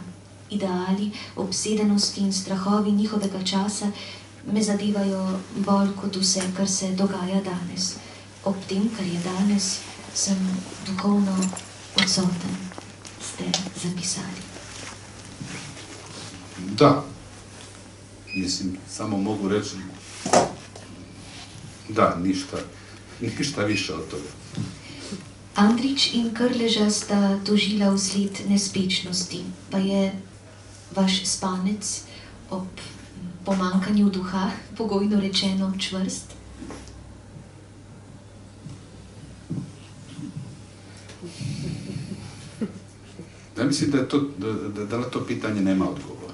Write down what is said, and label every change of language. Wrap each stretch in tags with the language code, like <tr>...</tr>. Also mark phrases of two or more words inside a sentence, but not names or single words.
<sl>Ideali, obsedenosti in strahovi njihovega časa me zadevajo bolj kot vse, kar se dogaja danes. Ob tem, kar je danes, sem duhovno odsoten, ste zapisali.</sl> <hr>Da, mislim, samo mogu reći, da, ništa više od toga.</hr> <sl>Andrić in Krleža sta tožila vsled nespečnosti, pa je vaš spanec ob pomankanju duha, pogojno rečeno, čvrst?</sl> <hr>Ja mislim da na to pitanje nema odgovora.</hr>